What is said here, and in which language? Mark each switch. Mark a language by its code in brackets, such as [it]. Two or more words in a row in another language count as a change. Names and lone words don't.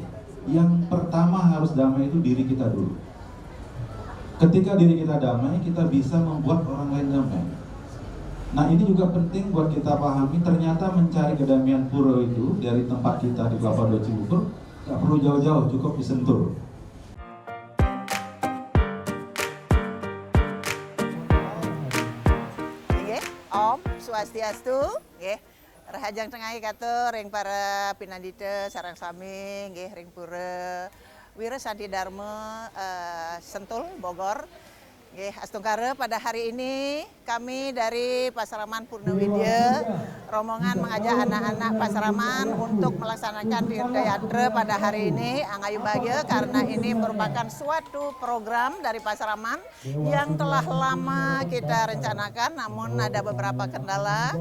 [id] Yang pertama harus damai itu diri kita dulu. Ketika diri kita damai, kita bisa membuat orang lain damai. Nah, ini juga penting buat kita pahami, ternyata mencari kedamaian pura itu dari tempat kita di Kelapa Dua Cibubur nggak perlu jauh-jauh, cukup di Sentul. [ban] Om Swastiastu, Rahajang Tengahi kata ring para pinandita sarang sami, ring pura Wira Santi Dharma Sentul Bogor. [id] Astungkara, pada hari ini kami dari Pasaraman Purnawidya rombongan mengajak anak-anak Pasaraman untuk melaksanakan Tirta Yatra pada hari ini. Angayu bahagia karena ini merupakan suatu program dari Pasaraman yang telah lama kita rencanakan, namun ada beberapa kendala.